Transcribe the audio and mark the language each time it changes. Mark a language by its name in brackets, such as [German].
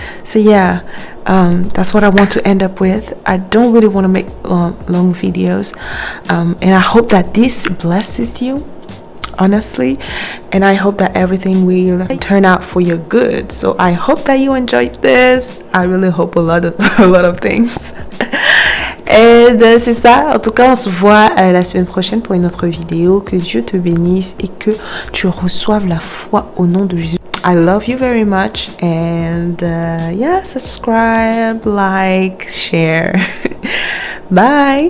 [English] So yeah, that's what I want to end up with. I don't really want to make long videos. And I hope that this blesses you. Honestly, and I hope that everything will turn out for your good. So I hope that you enjoyed this. I really hope a lot of things. [French] Et c'est ça. En tout cas, on se voit la semaine prochaine pour une autre vidéo. Que Dieu te bénisse et que tu reçoives la foi au nom de Jésus. [English] I love you very much, and yeah, subscribe, like, share. Bye.